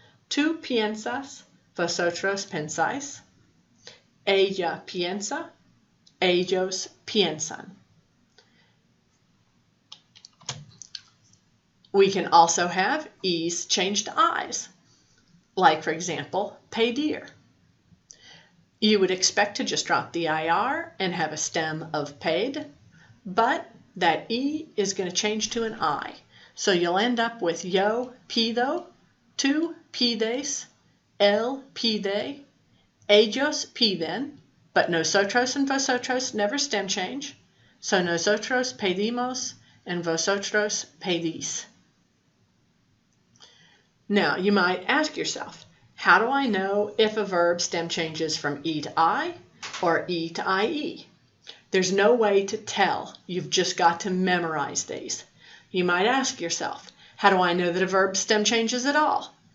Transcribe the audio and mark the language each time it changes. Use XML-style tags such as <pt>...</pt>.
<es>Tú piensas, vosotros pensáis. Ella piensa, ellos piensan.</es> <en>We can also have E's change to I's. Like, for example, pedir. You would expect to just drop the IR and have a stem of paid, but that E is going to change to an I. So you'll end up with</en> <es>yo pido, tú pides, él pide, ellos piden,</es> <en>but nosotros and vosotros never stem change. So nosotros pedimos and vosotros pedís. Now, you might ask yourself, how do I know if a verb stem changes from E to I or E to IE? There's no way to tell. You've just got to memorize these. You might ask yourself, how do I know that a verb stem changes at all?</en>